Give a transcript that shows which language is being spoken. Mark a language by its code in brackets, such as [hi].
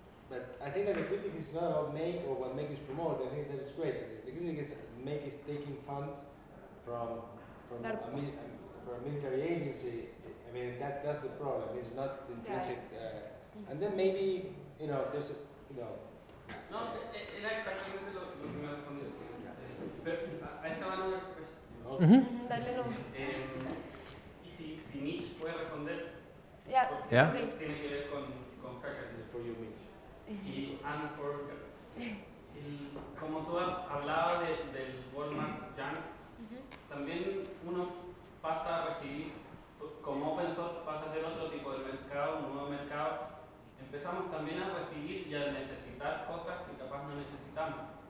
[en] But I think that the critic is not about Make or what Make is promote. I think that is great. The critic is Make is taking funds from a military agency. I mean that's the problem. It's not intrinsic. And then maybe there's [es] No, era exactamente lo que me respondió. Pero [en] I have another question. [es] Dale no. Y si Mitch puede responder, porque tiene que ver con hackers. [en] For you, Mitch. [es] Y Anne for como tú hablabas del Walmart Junk, también uno pasa a recibir, como open source pasa a ser otro tipo de mercado, un nuevo mercado, empezamos también a recibir y a necesitar cosas que capaz no necesitamos.